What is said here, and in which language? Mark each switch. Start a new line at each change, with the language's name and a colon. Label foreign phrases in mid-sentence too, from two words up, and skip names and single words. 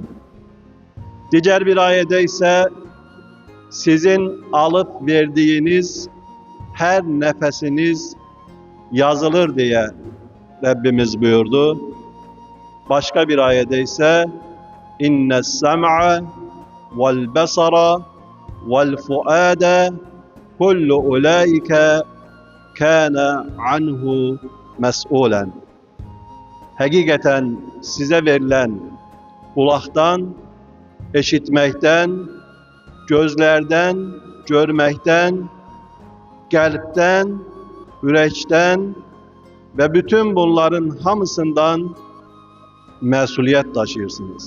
Turkish: Diğer bir ayette ise sizin alıp verdiğiniz her nefesiniz yazılır diye Rabbimiz buyurdu. Başka bir ayette ise
Arabic: إن السمع والبصر والفؤاد كل أولئك كان عنه مسؤولا.
Turkish: Hakikaten size verilen kulaktan, işitmekten, gözlerden, görmekten, kalpten, yürekten ve bütün bunların hamısından mesuliyet taşıyorsunuz.